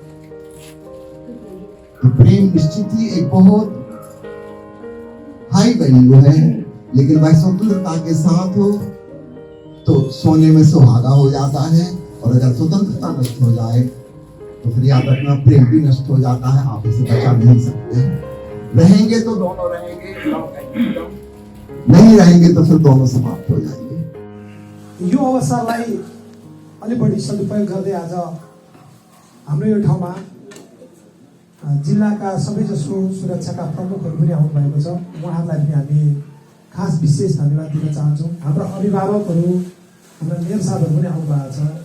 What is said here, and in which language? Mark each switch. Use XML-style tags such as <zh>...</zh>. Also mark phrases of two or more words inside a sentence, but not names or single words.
<hi>तो प्रेम निश्चित ही एक बहुत</hi> <en>high value</en> <hi>है, लेकिन वह स्वतंत्रता के साथ हो तो सोने में सुहागा हो जाता है। और अगर स्वतंत्रता नष्ट हो जाए तो फिर याद रखना प्रेम भी नष्ट हो जाता है, आप इसे बचा नहीं सकते। रहेंगे तो दोनों रहेंगे, नहीं रहेंगे तो फिर दोनों समाप्त हो जाएंगे।</hi> <ne>यो अवसरलाई अलि बढी सदुपयोग गर्दै आज हाम्रो यो ठाउँमा जिल्लाका सबैजसो सुरक्षाका प्रमुखहरू पनि आउनु भएको छ। उहाँहरूलाई पनि हामी खास विशेष धन्यवाद दिन चाहन्छौँ। हाम्रो अभिभावकहरू, हाम्रा मेयर साहबहरू पनि आउनु भएको छ।</ne>